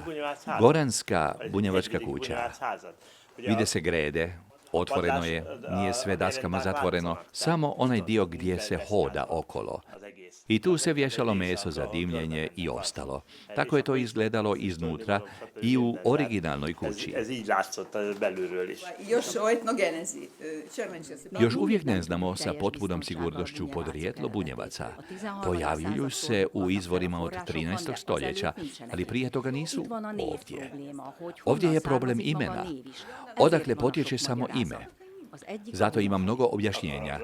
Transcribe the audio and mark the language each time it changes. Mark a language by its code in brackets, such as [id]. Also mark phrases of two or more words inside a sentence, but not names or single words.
[hr] Goranska bunjevačka kuća. Vide se grede, otvoreno je, nije sve daskama zatvoreno, samo onaj dio gdje se hoda okolo. I tu se vješalo meso za dimljenje i ostalo. Tako je to izgledalo iznutra i u originalnoj kući. [hu] Ez így látszott belülről is. [hr] Još o etnogenezi. Još uvijek ne znamo sa potpunom sigurnošću podrijetlo bunjevaca. Pojavljuju se u izvorima od 13. stoljeća, ali prije toga nisu ovdje. Ovdje je problem imena. Odakle potječe samo ime? Zato ima mnogo objašnjenja.